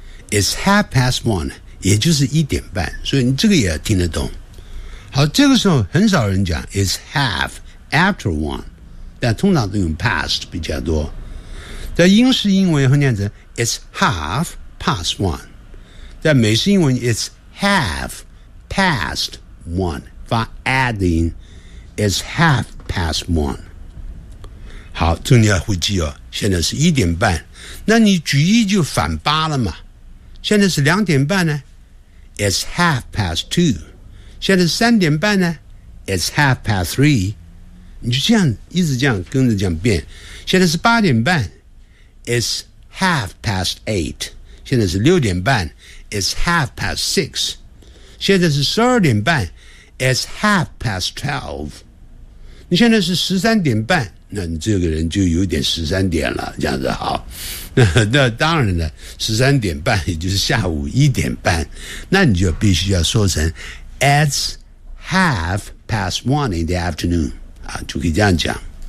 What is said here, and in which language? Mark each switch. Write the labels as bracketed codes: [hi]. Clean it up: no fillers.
[en] It's half past one [zh] 也就是一点半所以你这个也听得懂好这个时候很少人讲 [en] It's half after one [zh] 但通常都用 past 比较多在英式英文也会念成 [en] It's halfPast one， [zh] 在美式英文 ， [en] it's half past one， [zh] 发 add 的音 ，it's half past one。好，这你要会记哦。现在是一点半，那你举一就反八了嘛。现在是两点半呢 ， [en] it's half past two。 [zh] 现在是三点半呢 ， [en] it's half past three。 [zh] 你就这样一直这样跟着这样变。现在是八点半 ， [en] it's half past eight。 [zh] 现在是六点半 ， [en] it's half past six。 [zh] 现在是十二点半 ， [en] it's half past twelve。 [zh] 你现在是十三点半，那你这个人就有点十三点了，这样子好。那当然了，十三点半也就是下午一点半，那你就必须要说成 [en] it's half past one in the afternoon [zh] 啊，就可以这样讲。